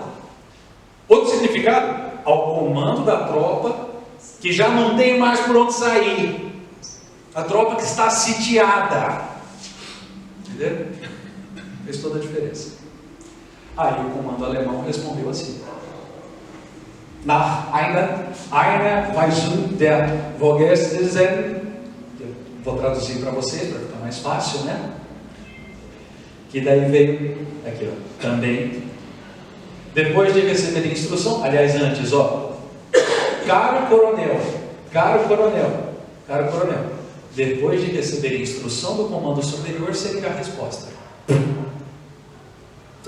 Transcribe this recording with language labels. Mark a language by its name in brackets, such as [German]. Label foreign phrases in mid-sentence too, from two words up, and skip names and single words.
[Portuguese] Outro significado, ao comando da tropa que já não tem mais por onde sair, a tropa que está sitiada. Entendeu? Fez toda a diferença. Aí o comando alemão respondeu assim: [German] nach einer Weisung der Vorgesetzten, [Portuguese] vou traduzir para vocês, para ficar mais fácil, né? Que daí veio, aqui ó, também, depois de receber instrução, aliás, antes, ó, caro coronel, depois de receber instrução do comando superior, seria a resposta.